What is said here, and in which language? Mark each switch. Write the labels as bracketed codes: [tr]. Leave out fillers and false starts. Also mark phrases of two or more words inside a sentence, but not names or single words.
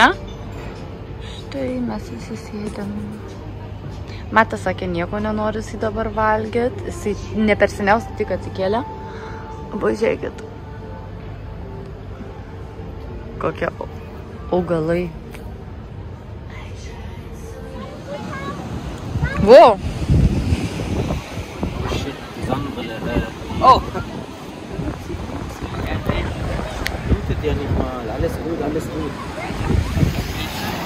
[lt] Štai mes visi sėdėm. Matas sakė, nieko nenori jisai dabar valgyti, jisai ne per seniausiai tik atsikėlė. Pažiūrėkit, kokie augalai. Wow! Oh! [de] Ja nicht mal. Alles gut, alles gut.